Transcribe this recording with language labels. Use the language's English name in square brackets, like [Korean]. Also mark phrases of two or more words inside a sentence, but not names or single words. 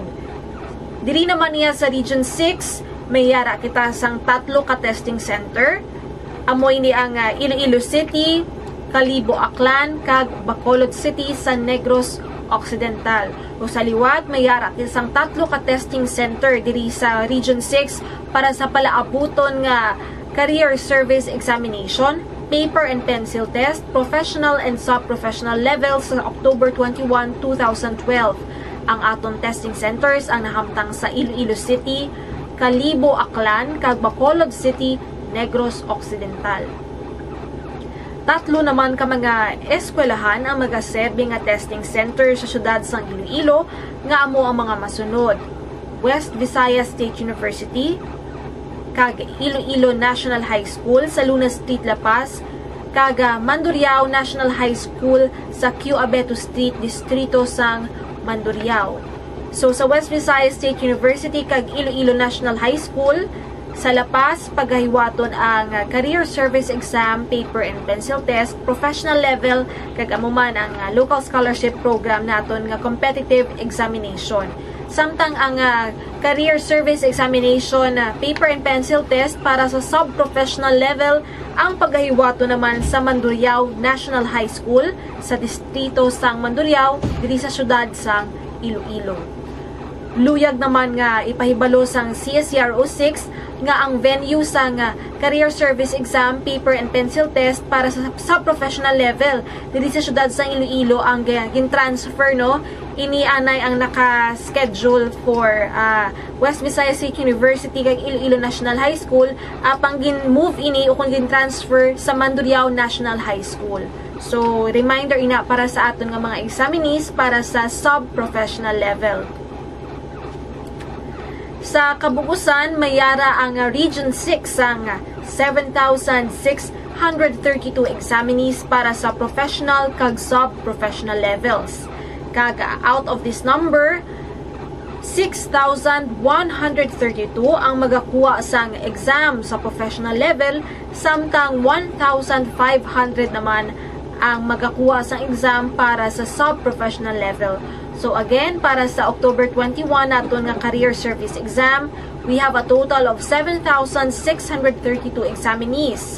[Hiligaynon] Diri naman niya sa Region 6, mayara kita sang 3 ka [English] testing center. [Hiligaynon] Amoy ni ang Iloilo City, Kalibo Aklan, kag Bacolod City sa Negros Occidental. O sa liwat, mayara kita sang 3 ka [English] testing center [Hiligaynon] diri sa Region 6 para sa palaabuton nga [English] Career Service Examination, Paper and Pencil Test, Professional and Sub-Professional levels [Hiligaynon] sa October 21, 2012. Ang aton [English] testing centers [Hiligaynon] ang nahamtang sa Iloilo City, Kalibo Aklan, kag Bacolod City, Negros Occidental. 3 naman ka mga eskwelahan ang magaserbi nga [English] testing center [Hiligaynon] sa syudad sang Iloilo nga amo ang mga masunod: West Visayas State University, kag Iloilo National High School sa Luna Street, La Paz, kag Mandurriao National High School sa Q. Abeto Street, Distrito sang Mandurriao. So sa West Visayas State University kag Iloilo National High School sa La Paz, paghahiwaton ang [English] Career Service Exam, Paper and Pencil Test, Professional level, [Hiligaynon] kag amuman ang Local Scholarship Program naton nga [English] competitive examination. [Hiligaynon] Samtang ang [English] Career Service Examination paper and pencil test [Hiligaynon] para sa [English] sub-professional level [Hiligaynon] ang paghahiwato naman sa Mandurriao National High School sa distrito sang Mandurriao diri sa syudad sang Iloilo. Luyag naman nga ipahibalo sang CSERO 6 nga ang venue sang [English] Career Service Exam paper and pencil test [Hiligaynon] para sa [English] sub-professional level [Hiligaynon] diri sa syudad sang Iloilo ang gin-transfer no. Inianay ang naka-schedule for West Visayas State University kag Iloilo National High School apang gin-move ini o kung gin-transfer sa Mandurriao National High School. So, reminder ina para sa aton nga mga examinees para sa sub-professional level. Sa kabuusan, mayara ang Region 6 ang 7,632 examinees para sa professional kag [English] sub-professional levels. [Hiligaynon] Kag [English] out of this number, [Hiligaynon] 6,132 ang magakuha sang exam sa professional level, samtang 1,500 naman ang magakuha sang exam para sa sub-professional level. [English] So again, [Hiligaynon] para sa [English] October 21 [Hiligaynon] naton nga [English] career service exam, we have a total of 7,632 examinees.